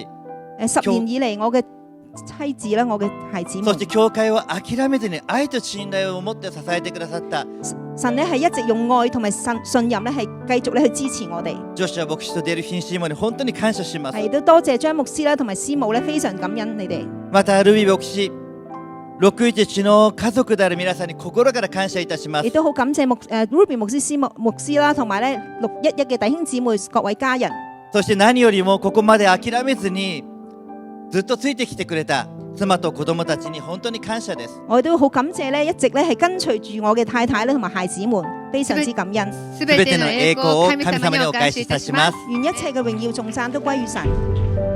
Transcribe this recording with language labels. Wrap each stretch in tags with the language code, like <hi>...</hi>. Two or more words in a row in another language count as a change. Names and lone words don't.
<yue>10 年以嚟我嘅妻子啦，我嘅孩子們，</yue> <ja>そして教會を諦めずに愛と信頼を持って支えてくださった</ja> <yue>神咧係一直用愛同埋信任咧係繼續咧去支持我哋。</yue> <ja>ジョシュア牧師とデルフィン師母に本当に感謝します。</ja> <yue>係都多謝張牧師啦同埋師母咧，非常感恩你哋。</yue> <ja>またルビー牧師、611の家族である皆さんに心から感謝いたします。</ja> <yue>亦都好感謝Ruby 牧師啦，同埋咧611嘅弟兄姊妹各位家人。</yue> <ja>そして何よりもここまで諦めずにずっとついてきてくれた妻と子供たちに本当に感謝です。</ja> <yue>我都好感謝咧，一直咧係跟隨住我嘅太太咧同埋孩子們，非常之感恩。</yue> <ja>すべての栄光を神様にお返しいたします。</ja> <yue>願一切嘅榮耀頌讚都歸於神。</yue>